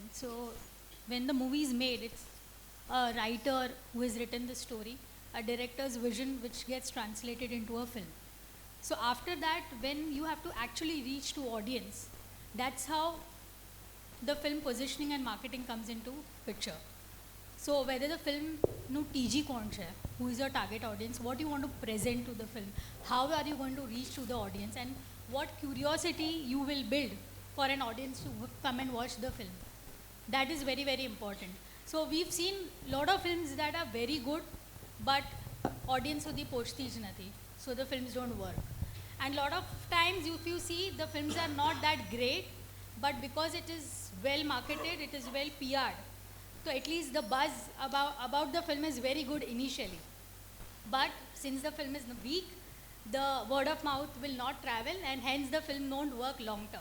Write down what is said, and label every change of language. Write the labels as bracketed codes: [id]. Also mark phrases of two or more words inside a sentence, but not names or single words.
[en] So when the movie is made, it's a writer who has written the story, a director's vision which gets translated into a film. So after that, when you have to actually reach to audience, that's how the film positioning and marketing comes into picture. So whether the film [gu] નું TG કોણ છે, [en] who is your target audience, what you want to present to the film, how are you going to reach to the audience, and what curiosity you will build for an audience to come and watch the film. That is very, very important. So we've seen lot of films that are very good, but audience [gu] સુધી પહોંચતી જ નથી. [en] So the films don't work. And lot of times if you see, the films are not that great, but because it is well marketed, it is well PR'd. So at least the buzz about the film is very good initially. But since the film is weak, the word of mouth will not travel, and hence the film won't work long term.